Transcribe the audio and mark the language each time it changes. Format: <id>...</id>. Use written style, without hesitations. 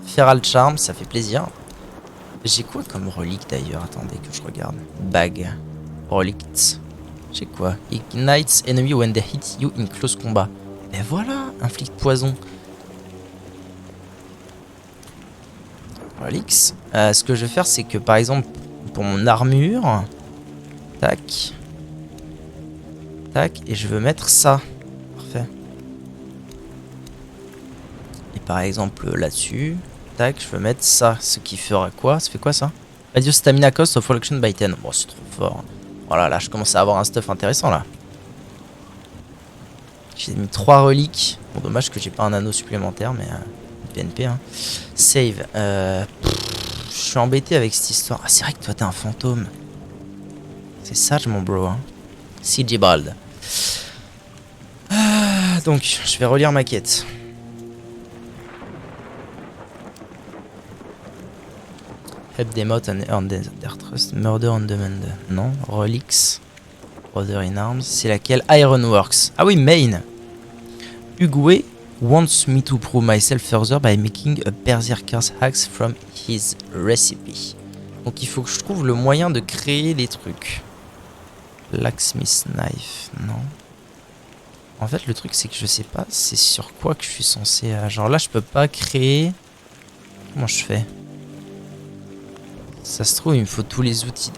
<fr>Feral charm, ça fait plaisir. J'ai quoi comme relique d'ailleurs? Attendez que je regarde. Bag. Relics. J'ai quoi?</fr> <en>Ignites enemy when they hit you in close combat.</en> <fr>Et ben voilà, inflict poison.</fr> <en>Relix.</en> <fr>Ce que je vais faire, c'est que par exemple, pour mon armure, tac, tac, et je veux mettre ça. Parfait. Et par exemple, là-dessus, tac, je veux mettre ça. Ce qui fera quoi? Ça fait quoi ça?</fr> <en>Radio Stamina Cost of Collection by 10.</en> <fr>Bon, c'est trop fort. Voilà, là, je commence à avoir un stuff intéressant là. J'ai mis 3 reliques. Bon, dommage que j'ai pas un anneau supplémentaire, mais PNP. Hein. Save. Je suis embêté avec cette histoire. Ah, c'est vrai que toi, t'es un fantôme. C'est sage, mon bro. Hein. CG Bald. Donc, je vais relire ma quête.</fr> <en>Help them out and earn their trust.</en> <fr>Murder on demand. Non. Relics. Brother in Arms. C'est laquelle? Ironworks. Ah oui, main.</fr> <en>Uguay wants me to prove myself further by making a berserker's axe from his recipe.</en> <fr>Donc il faut que je trouve le moyen de créer des trucs. Blacksmith knife. Non. En fait, le truc, c'est que je sais pas c'est sur quoi que je suis censé... genre là, je peux pas créer... Comment je fais? Ça se trouve, il me faut tous les outils...</fr>